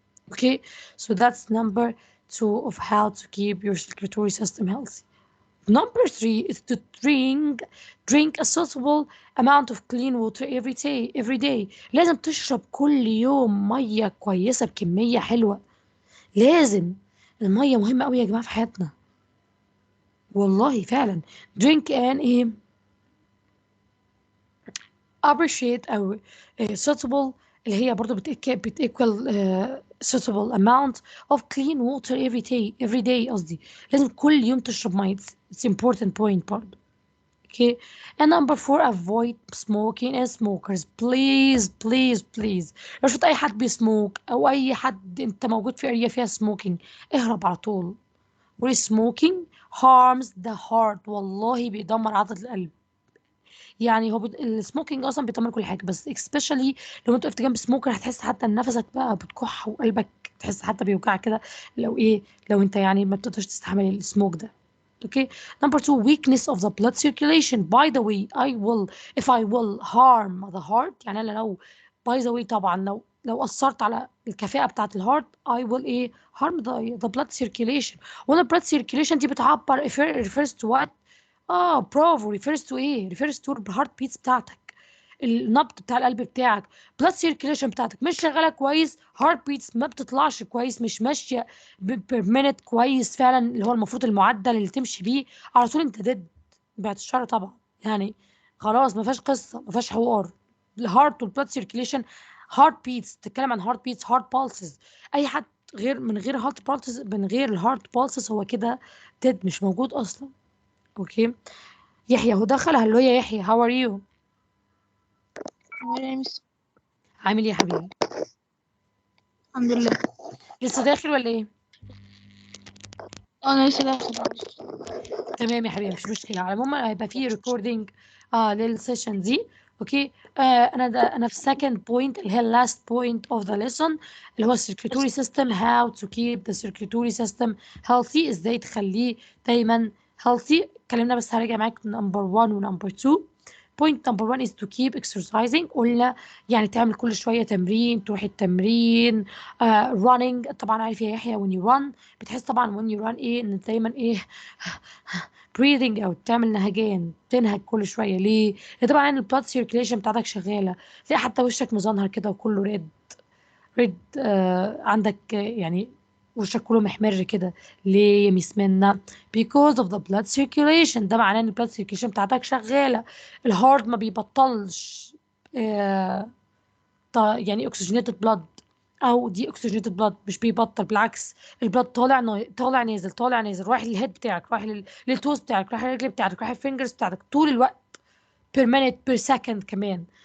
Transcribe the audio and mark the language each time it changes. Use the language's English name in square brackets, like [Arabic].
[English] okay so that's number two of how to keep your circulatory system healthy. Number three is to drink a suitable amount of clean water every day. [Arabic] لازم تشرب كل يوم مية كويسة بكمية حلوة. لازم، المية مهمة قوي يا جماعة في حياتنا، والله فعلا. [English] drink and appreciate [Arabic] أو [English] suitable [Arabic] اللي هي برضو بتequal [English] suitable amount of clean water every day [Arabic] قصدي. لازم كل يوم تشرب مية. [English] it's important point [Arabic] برضو. [English] okay and number four, avoid smoking and smokers. please [Arabic] لو شفت اي حد بيسموك او اي حد انت موجود في اريا فيها smoking اهرب على طول. [English] smoking harms the heart. [Arabic] والله بيدمر عضلة القلب. يعني هو السموكينج اصلا بيدمر كل حاجه، بس especially لو انت وقفت جنب سموكر هتحس حتى ان نفسك بقى بتكح وقلبك تحس حتى بيوجع كده، لو انت يعني ما بتقدرش تستحمل السموك ده. [English] Okay number two, weakness of the blood circulation. by the way if I will harm the heart، [Arabic] يعني انا لو [English] by the way [Arabic] طبعا لو اثرت على الكفاءه بتاعه الهارت [English] I will harm the blood circulation. [Arabic] وانا [English] blood circulation [Arabic] دي بتعبر [English] refers to what؟ [Arabic] برافو. [English] refers to refers to [Arabic] الهارت بيتس بتاعتك، النبض بتاع القلب بتاعك. blood circulation بتاعتك مش شغاله كويس، هارت بيتس ما بتطلعش كويس، مش ماشيه بير مينت كويس فعلا اللي هو المفروض المعدل اللي تمشي بيه، على طول انت بعد الشر طبعا. يعني خلاص ما فيهاش قصه، ما فيهاش حوار. الهارت والبلاد سيركيليشن، هارت بيتس، تتكلم عن هارت بيتس، هارت بالسز. اي حد من غير هارت بالسز، من غير الهارت بالسز هو كده مش موجود اصلا. اوكي يحيى هو دخل. هلو يا يحيى، [English] How are you? [Arabic] عامل ايه يا حبيبي؟ الحمد لله. لسه داخل ولا ايه؟ انا لسه داخل. تمام يا حبيبي مش مشكله. على العموم هيبقى فيه ريكوردينج للسيشن دي. اوكي انا في [English] second point [Arabic] اللي هي [English] last point of the lesson [Arabic] اللي هو [English] circulatory system, how to keep the circulatory system healthy. [Arabic] ازاي تخليه دايما healthy. اتكلمنا بس هرجع معاك number 1 و number 2. [English] point number 1 is to keep exercising. [Arabic] قلنا يعني تعمل كل شوية تمرين، تروح التمرين. running طبعا عارف يا يحيى [English] when you run [Arabic] بتحس طبعا when you run ايه ان دايما ايه breathing او تعمل نهجان، تنهج كل شوية. ليه؟ لان طبعا البلاد سيركيليشن بتاعتك شغالة، تلاقي حتى وشك مزنهر كده وكله ريد عندك يعني وشك كله محمر كده. ليه يا ميس منى؟ [English] because of the blood circulation. [Arabic] ده معناه ان البلاد circulation بتاعتك شغاله، الهارت ما بيبطلش يعني oxygenated blood او دي oxygenated blood مش بيبطل، بالعكس البلاد طالع نازل طالع نازل، رايح للهيد بتاعك، رايح للتوز بتاعك، رايح للرجل بتاعتك، رايح للفينجرز بتاعتك طول الوقت [English] per minute per second [Arabic] كمان.